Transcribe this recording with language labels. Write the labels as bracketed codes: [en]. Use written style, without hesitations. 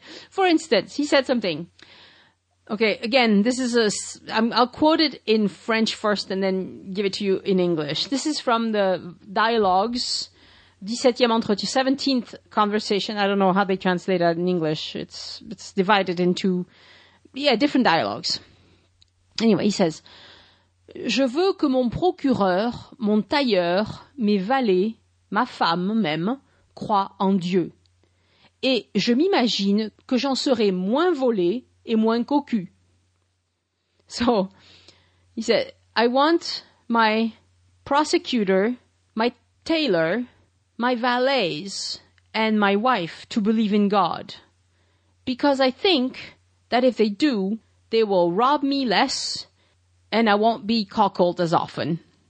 [en] For instance, he said something. Okay, again, I'll quote it in French first and then give it to you in English. This is from the Dialogues, 17th conversation. I don't know how they translate that in English. It's divided into, different dialogues. Anyway, he says, [fr] Je veux que mon procureur, mon tailleur, mes valets, ma femme même, croient en Dieu. Et je m'imagine que j'en serai moins volé et moins cocu. [en] So, he said, I want my prosecutor, my tailor, my valets, and my wife to believe in God. Because I think that if they do, they will rob me less, and I won't be cockled as often.